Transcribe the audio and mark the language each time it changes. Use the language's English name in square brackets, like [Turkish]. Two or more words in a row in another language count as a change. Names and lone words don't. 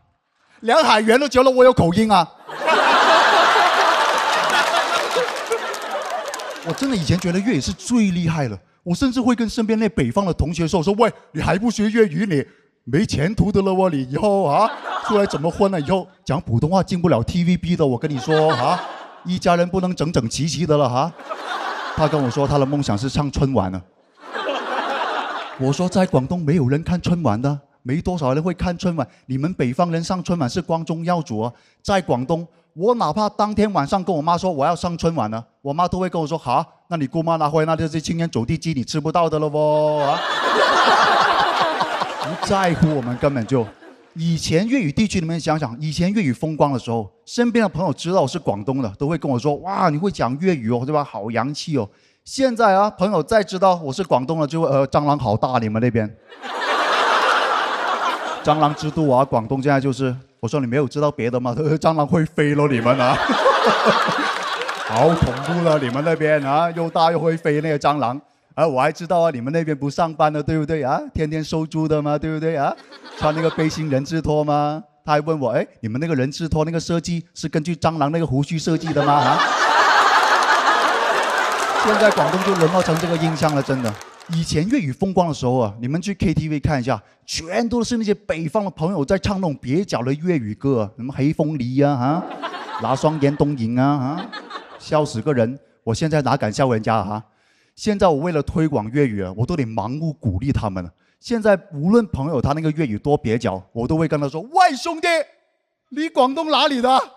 [Chinese] 梁海源都覺得我有口音啊。我真的以前覺得粵語是最厲害了，我甚至會跟身邊那北方的同學說喂，你還不學粵語你沒前途的了喎，你以後啊出來怎麼混呢？以後講普通話進不了 TVB 的，我跟你說啊，一家人不能整整齊齊的了哈。他跟我說他的夢想是上春晚呢。我說在廣東沒有人看春晚的，沒多少人會看春晚。你們北方人上春晚是光宗耀祖啊，在廣東我哪怕當天晚上跟我媽說我要上春晚呢，我媽都會跟我說好，那你姑媽拿回來那就是青年走地雞，你吃不到的了喎啊。不在乎我們根本就，以前粵語地區你們想想，以前粵語風光的時候，身邊的朋友知道我是廣東的，都會跟我說，哇，你會講粵語哦，對吧？好洋氣哦。現在啊，朋友再知道我是廣東的，就蟑螂好大，你們那邊。蟑螂之都啊，廣東現在就是，我說你沒有知道別的嗎？蟑螂會飛咯，你們啊，好恐怖了，你們那邊啊，又大又會飛那個蟑螂。我還知道啊，你們那邊不上班的，對不對啊？天天收租的嘛，對不對啊？穿那個背心人字拖嗎？他還問我，哎，你們那個人字拖那個設計是根據蟑螂那個鬍鬚設計的嗎？啊？現在廣東就淪落成這個印象了，真的。以前粵語風光的時候啊，你們去 KTV 看一下，全都是那些北方的朋友在唱那種蹩腳的粵語歌，什麼黑鳳梨啊，哈，拿雙眼東影啊，哈，笑死個人。我現在哪敢笑人家啊？現在我為了推廣粵語啊，我都得盲目鼓勵他們了。現在無論朋友他那個粵語多蹩腳，我都會跟他說：喂，兄弟，你廣東哪裡的？